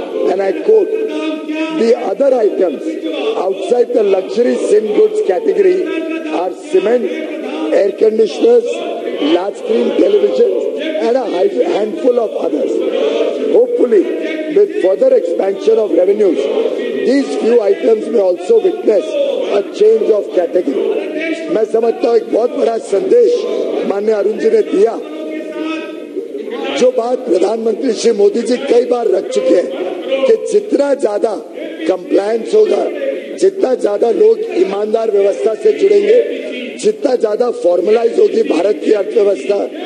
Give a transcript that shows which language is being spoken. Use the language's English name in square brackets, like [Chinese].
[English] And I quote, the other items outside the luxury sin goods category are cement, air conditioners, large screen televisions and a handful of others. Hopefully, with further expansion of revenues, these few items may also witness a change of category. [Hindi] मैं समझता हूँ एक बहुत बड़ा संदेश माननीय अरुण जी ने दिया। जो बात प्रधानमंत्री श्री मोदी जी कई बार रख चुके हैं कि जितना ज्यादा कंप्लायंस होगा, जितना ज्यादा लोग ईमानदार व्यवस्था से जुड़ेंगे, जितना ज्यादा फॉर्मलाइज होगी भारत की अर्थव्यवस्था,